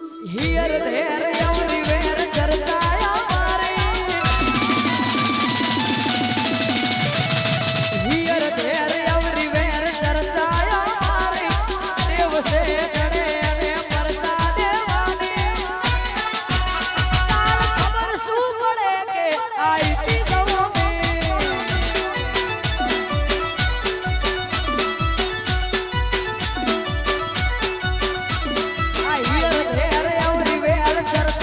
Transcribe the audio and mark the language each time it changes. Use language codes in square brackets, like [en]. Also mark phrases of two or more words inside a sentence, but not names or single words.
[en] Here, there, everywhere, [gu] ચર્ચાયા મારી. [en] Here, there, everywhere, [gu] ચર્ચાયા મારી. દેવ છે જડે અને પરચા દેવાની. કાલ ખબર શું પડે કે આઈતી જવાની. [en] આ here, there, everywhere,